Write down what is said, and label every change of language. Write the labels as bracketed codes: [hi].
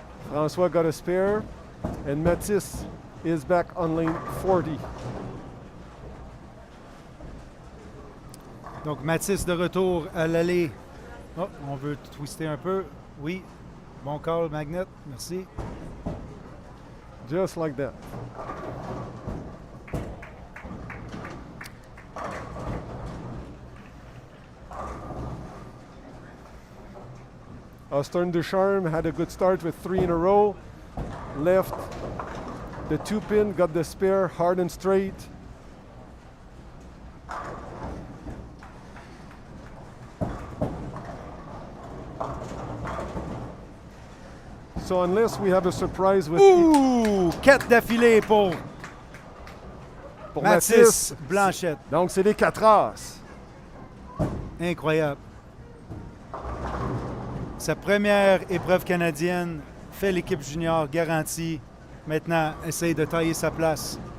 [en] François got a spare, and Mathis is back on lane 40. [fr] Donc Mathis de retour à l'allée. Oh, on veut twister un peu. Oui. Bon call, Magnet. Merci. [en] Just like that. Austin Ducharme had a good start with 3 in a row. Left the 2-pin, got the spare, hard and straight. So unless we have a surprise with Ouh! [fr] 4 d'affilée pour Mathis Blanchette. Donc c'est les 4 As. Incroyable. Sa première épreuve canadienne, fait l'équipe junior garantie. Maintenant, essaye de tailler sa place.